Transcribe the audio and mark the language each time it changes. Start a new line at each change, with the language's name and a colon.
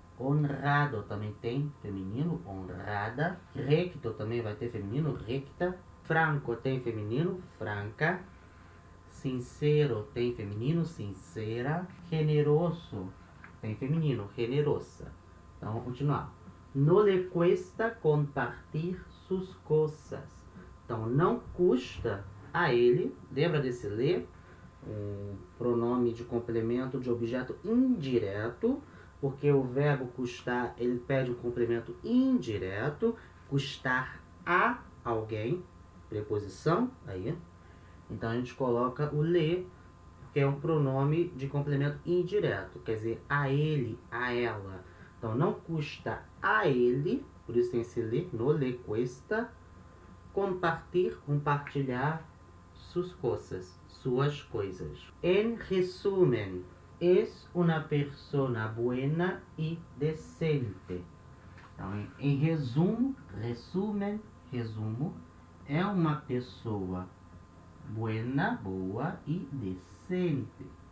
Portuguese: Honrado também tem feminino, honrada. Recto também vai ter feminino, recta. Franco tem feminino, franca. Sincero tem feminino, sincera. Generoso tem feminino, generosa. Então, vamos continuar.
Spanish: No le cuesta compartir sus cosas.
Portuguese: Então, não custa a ele, lembra desse le? Um pronome de complemento de objeto indireto, porque o verbo custar, ele pede um complemento indireto, custar a alguém, preposição, aí. Então, a gente coloca o le, que é um pronome de complemento indireto, quer dizer, a ele, a ela. Então, não custa a ele, por isso tem esse le,
Spanish: no le cuesta,
Portuguese: compartilhar suas coisas.
Spanish: En resumen, es una persona buena y decente.
Portuguese: Então, em resumo, resumo, é uma pessoa buena, boa, e decente.